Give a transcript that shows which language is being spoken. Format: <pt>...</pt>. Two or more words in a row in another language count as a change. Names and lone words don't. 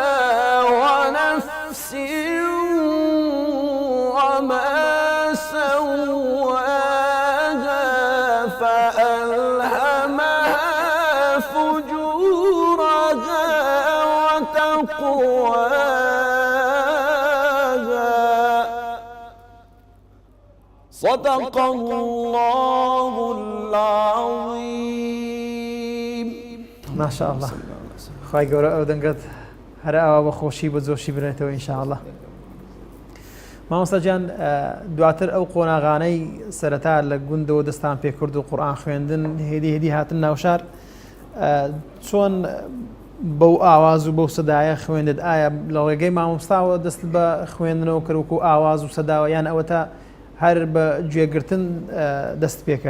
<ar>ونفس وما سواها فألهمها فجورها وتقواها صدق الله العظيم ماشاء الله صلى الله عليه وسلم.</ar> <ckb>خی گەورە ئەو دەنگەت هەر ئەوە بە خۆشی بە جۆشی برێتەوە ئینشاءالله. مامۆستا جان دواتر ئەو قۆناغانەی سەرەتا لە گوندەوە دەستان پێکرد و قورئان خوێندن هێدی هاتن ناوشار چۆن بەو ئاواز و بەو سەدایە خوێندت ئایا لە ڕێگەی مامۆستاوە دەست بە خوێندنەوە کرد وەکو ئاواز و سەداوە یان ئەوە تا هەر بە گوێگرتن دەست پێ کرد؟</ckb>